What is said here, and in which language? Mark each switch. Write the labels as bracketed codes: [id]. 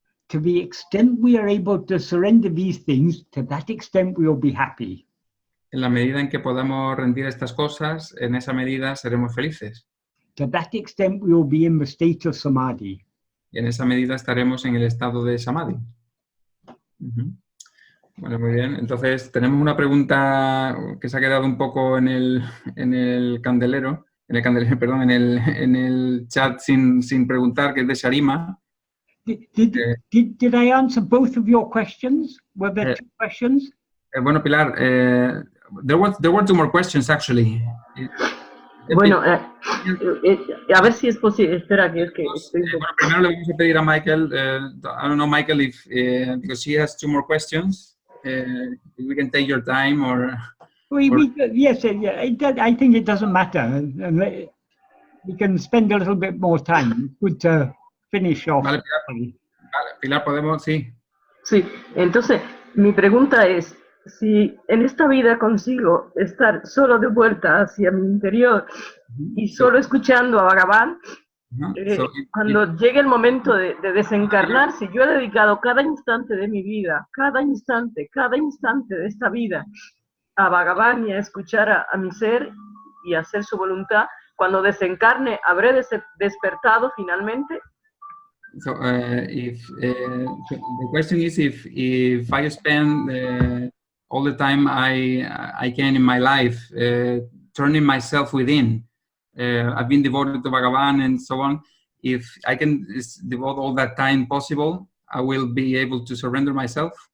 [en] To the extent we are able to surrender these things, to that extent we will be happy. [es] En la medida en que podamos rendir estas cosas, en esa medida seremos felices. [en] To that extent we will be in the state of samadhi. [es] Y en esa medida estaremos en el estado de samadhi. Bueno, muy bien. Entonces, tenemos una pregunta que se ha quedado un poco en el candelero, perdón, en el chat sin preguntar, que es de Sharima. [en] Did I answer both of your questions? Were there two questions? Bueno, Pilar, there were two more questions, actually. [es] Bueno, a ver si es posible. Espera, que es que estoy... Bueno, primero le vamos a pedir a Michael, [en] I don't know, Michael, if because she has two more questions, if we can take your time or... Yes, I think it doesn't matter. We can spend a little bit more time. Good to finish off. [es] Vale, Pilar, podemos, sí. Sí, entonces, mi pregunta es, si en esta vida consigo estar solo de vuelta hacia mi interior y solo escuchando a Bhagavan, cuando llegue el momento de desencarnar, si yo he dedicado cada instante de mi vida, cada instante de esta vida a Bhagavan y a escuchar a mi ser y a hacer su voluntad, cuando desencarne, ¿habré despertado finalmente? [en] So, the question is if I spend all the time I can in my life turning myself within, I've been devoted to Bhagavan and so on. If I can devote all that time possible, I will be able to surrender myself.